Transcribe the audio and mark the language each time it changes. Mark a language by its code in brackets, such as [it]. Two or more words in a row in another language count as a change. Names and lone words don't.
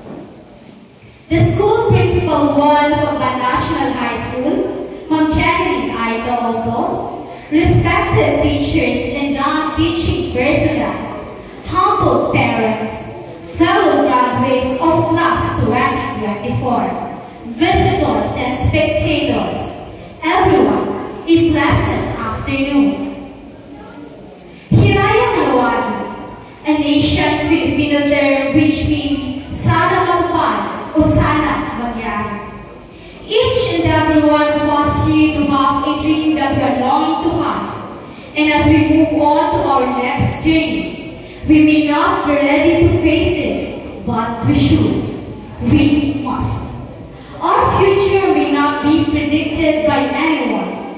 [en] The school principal 1 of Agban National High School, Ma'am Jenny Aito Opo, respected teachers and non-teaching personnel, humble parents, fellow graduates of Class 2024, visitors and spectators, everyone, a pleasant afternoon. Hiraya Manawari, a nation Filipino term which means [tl] sana magpan o sana magyari. [en] Each and every one of us here to have a dream that we are longing to have. And as we move on to our next journey, we may not be ready to face it, but we should. We must. Our future may not be predicted by anyone.